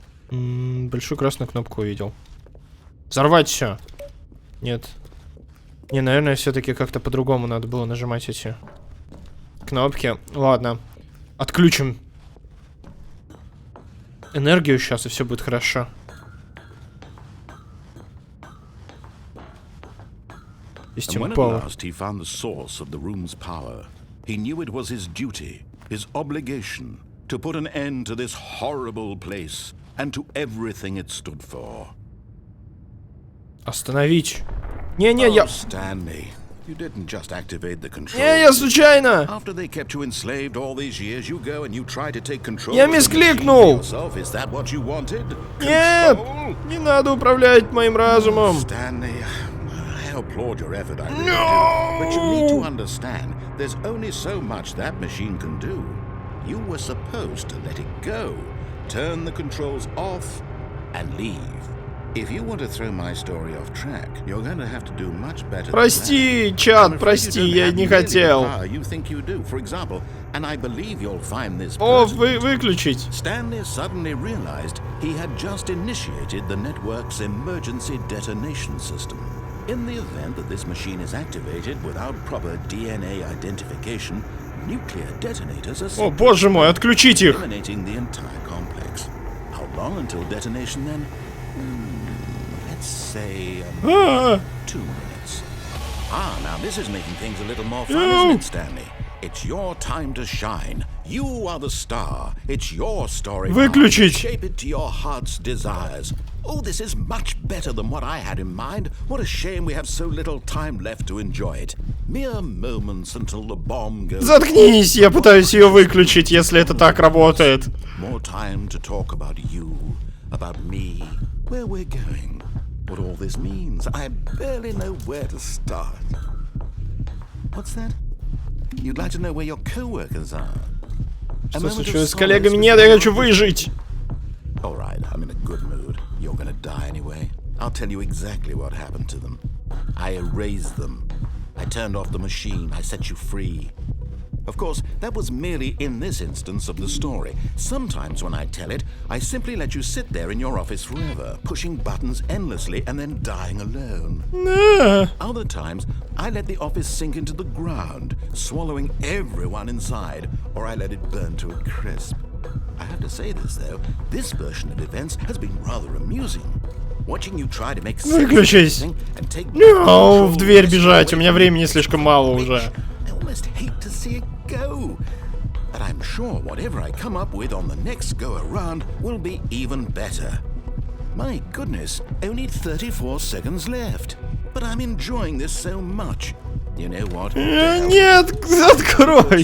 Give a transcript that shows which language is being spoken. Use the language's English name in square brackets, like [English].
[Russian] Большую красную кнопку увидел. Взорвать все. Нет. Не, наверное, все-таки как-то по-другому надо было нажимать эти кнопки. Ладно. Отключим энергию сейчас, и все будет хорошо. [English] And when at last he found the source of the room's power, he knew it was his duty, his obligation, to put an end to this horrible place and to everything it stood for. [Russian] Остановить. Не-не, я... [English] Stanley, you didn't just activate the control. [Russian] Не, я случайно. [English] After they kept you enslaved all these years, you go and you try to take control. [Russian] Я мискликнул. [English] Is that what you wanted? [Russian] Нет, не надо управлять моим разумом. [English] Stanley, I applaud your effort, I really do. But you need to understand, there's only so much that machine can do. You were supposed to let it go, turn the controls off, and leave. If you want to throw my story off track, you're going to have to do much better. [Russian] Прости, чат, прости, я не хотел. [English] You think you do, for example, and I believe you'll find this. [Russian] О, выключить. [English] Stanley suddenly realized he had just initiated the network's emergency detonation system. In the event that this machine is activated without proper DNA identification, nuclear detonators are [Russian] О, боже мой, отключить их. [English] eliminating the entire complex. How long until detonation then? Let's say 2 minutes. Now this is making things a little more fun, isn't it, Stanley? It's your time to shine. You are the star. It's your story. [Russian] Выключить. [English] Shape it to your heart's desires. Oh, this is much better than what I had in mind. What a shame we have so little time left to enjoy it. Mere moments until the bomb goes. [Russian] Заткнись, я пытаюсь ее выключить, если это так работает. [English] More time to talk about you, about me, where we're going, what all this means. I barely know where to start. What's that? You'd like to know where your co-workers are? [Russian] Что случилось с коллегами? Нет, я хочу выжить. [English] All right, I'm in a good mood. You're gonna die anyway. I'll tell you exactly what happened to them. I erased them. I turned off the machine. I set you free. Of course, that was merely in this instance of the story. Sometimes when I tell it, I simply let you sit there in your office forever, pushing buttons endlessly and then dying alone. Other times, I let the office sink into the ground, swallowing everyone inside, or I let it burn to a crisp. I have to say this, though, this version of events has been rather amusing. Watching you try to make [Russian] Выключись. [English] No, [Russian] в дверь бежать, у меня времени слишком мало уже. [English] I almost hate to see it go. But I'm sure whatever I come up with on the next go around will be even better. My goodness, only 34 seconds left. But I'm enjoying this so much. You know what? [Russian] Нет, открой.